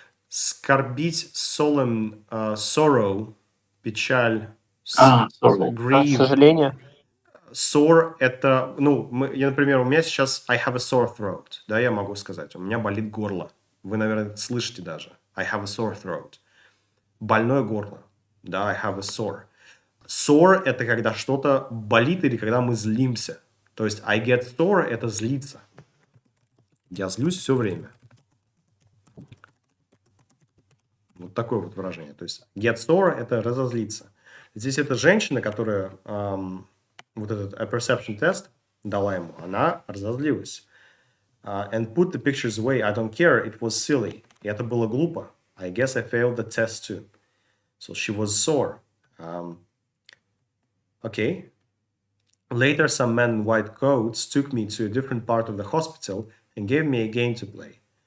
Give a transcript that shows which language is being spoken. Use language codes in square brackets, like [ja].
[ru] Скорбить, solemn, sorrow, печаль, [en] sorrow. grieve. [ru] Сожаление. Sore это, например, у меня сейчас [en] I have a sore throat, [ru] да, я могу сказать, у меня болит горло. Вы, наверное, слышите даже. [en] I have a sore throat. [ru] Больное горло. [en] Да, I have a sore. [ru] Sore это когда что-то болит или когда мы злимся. То есть [en] I get sore [ru] это злиться. Я злюсь все время. Вот такое вот выражение. То есть get sore это разозлиться. Здесь это женщина, которая вот этот perception тест дала ему, она разозлилась. [en] And put the pictures away. I don't care. It was silly. [ru] И это было глупо. [en] I guess I failed the test too. So she was sore. Okay. Later, some men in white coats took me to a different part of the hospital and gave me a game to play.